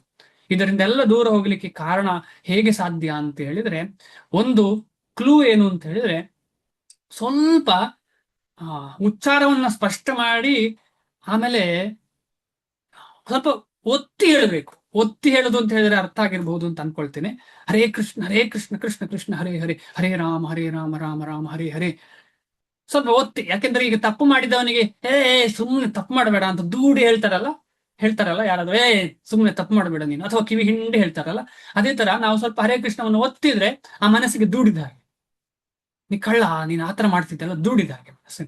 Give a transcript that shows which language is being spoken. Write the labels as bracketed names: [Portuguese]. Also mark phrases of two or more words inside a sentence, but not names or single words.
[Kannada] ಇದರಿಂದ ಎಲ್ಲ ದೂರ ಹೋಗ್ಲಿಕ್ಕೆ ಕಾರಣ ಹೇಗೆ ಸಾಧ್ಯ ಅಂತ ಹೇಳಿದ್ರೆ, ಒಂದು ಕ್ಲೂ ಏನು ಅಂತ ಹೇಳಿದ್ರೆ, ಸ್ವಲ್ಪ ಉಚ್ಚಾರವನ್ನ ಸ್ಪಷ್ಟ ಮಾಡಿ ಆಮೇಲೆ ಸ್ವಲ್ಪ ಒತ್ತಿ ಹೇಳಬೇಕು. ಒತ್ತಿ ಹೇಳುದು ಅಂತ ಹೇಳಿದ್ರೆ ಅರ್ಥ ಆಗಿರ್ಬಹುದು ಅಂತ ಅನ್ಕೊಳ್ತೇನೆ. [Sanskrit] ಹರೇ ಕೃಷ್ಣ ಕೃಷ್ಣ ಕೃಷ್ಣ ಹರೇ ಹರೇ, ಹರೇ ರಾಮ ರಾಮ ರಾಮ ಹರೇ ಹರೇ. [Kannada] ಸ್ವಲ್ಪ ಒತ್ತಿ. ಯಾಕೆಂದ್ರೆ ಈಗ ತಪ್ಪು ಮಾಡಿದವನಿಗೆ ಸುಮ್ಮನೆ ತಪ್ಪು ಮಾಡಬೇಡ ಅಂತ ದೂಡಿ ಹೇಳ್ತಾರಲ್ಲ ಯಾರಾದ್ರೂ, ಸುಮ್ಮನೆ ತಪ್ಪು ಮಾಡಬೇಡ ನೀನು, ಅಥವಾ ಕಿವಿ ಹಿಂಡಿ ಹೇಳ್ತಾರಲ್ಲ. ಅದೇ ತರ ನಾವು ಸ್ವಲ್ಪ ಹರೇ ಕೃಷ್ಣವನ್ನು ಒತ್ತಿದ್ರೆ ಆ ಮನಸ್ಸಿಗೆ ದೂಡಿದ ಹಾಗೆ, ನೀ ಕಳ್ಳ, ನೀನು ಆತರ ಮಾಡ್ತಿದ್ದಲ್ಲ, ದೂಡಿದ ಹಾಗೆ ಮನಸ್ಸಿಗೆ.